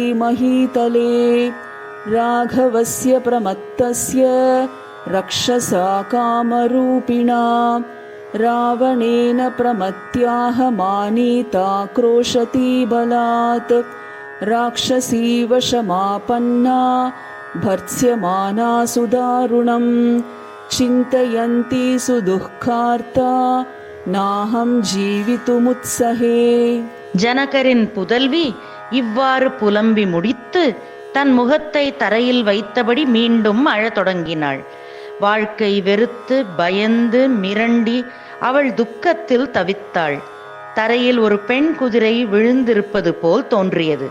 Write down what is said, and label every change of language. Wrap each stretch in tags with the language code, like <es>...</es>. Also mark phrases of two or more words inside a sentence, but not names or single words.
<sa>महीतले राघवस्य प्रमत्तस्य रक्षसा कामरूपिणा रावणेन प्रमत्याह मानीता क्रोशती बलात् राक्षसी वशमापन्ना भर्त्स्यमाना सुदारुणं चिन्तयन्ती सुदुःखार्ता नाहं जीवितुमुत्सहे.</sa> <ta>ஜனகரின் புதல்வி இவ்வாறு புலம்பி முடித்து தன் முகத்தை தரையில் வைத்தபடி மீண்டும் அழத் தொடங்கினாள். வாழ்க்கை வெறுத்து பயந்து மிரண்டி அவள் துக்கத்தில் தவித்தாள். தரையில் ஒரு பெண் குதிரை விழுந்திருப்பது போல் தோன்றியது.</ta>